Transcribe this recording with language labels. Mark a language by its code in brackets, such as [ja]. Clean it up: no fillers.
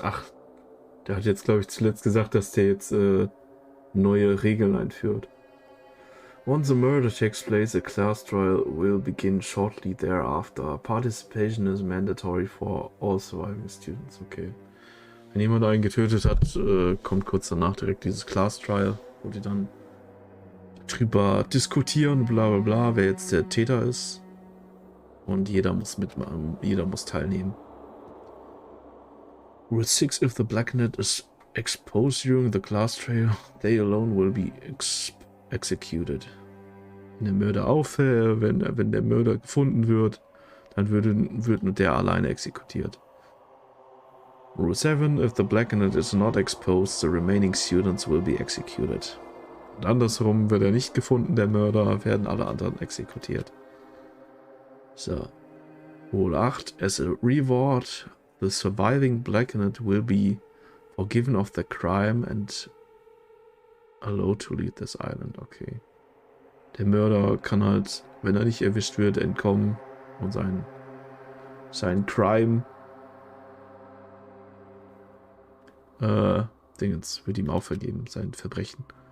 [de] Ach, der hat jetzt, glaube ich, zuletzt gesagt, dass der jetzt neue Regeln einführt. [en] Once a murder takes place, a class trial will begin shortly thereafter. Participation is mandatory for all surviving students. Okay. [de] Wenn jemand einen getötet hat, kommt kurz danach direkt dieses Class Trial, wo die dann drüber diskutieren, bla bla bla, wer jetzt der Täter ist. Und jeder muss mitmachen, jeder muss teilnehmen. [en] Rule 6: If the blackened is exposed during the class trial, they alone will be executed. [de] Wenn der Mörder auffällt, wenn der Mörder gefunden wird, dann wird nur der alleine exekutiert. [en] Rule 7: If the blackened is not exposed, the remaining students will be executed. [de] Und andersrum, wird er nicht gefunden, der Mörder, werden alle anderen exekutiert. So. [en] Rule 8: As a reward, the surviving blackened will be forgiven of the crime and allowed to leave this island. Okay. [de] Der Mörder kann halt, wenn er nicht erwischt wird, entkommen und sein Crime Dingens wird ihm auch vergeben, sein Verbrechen.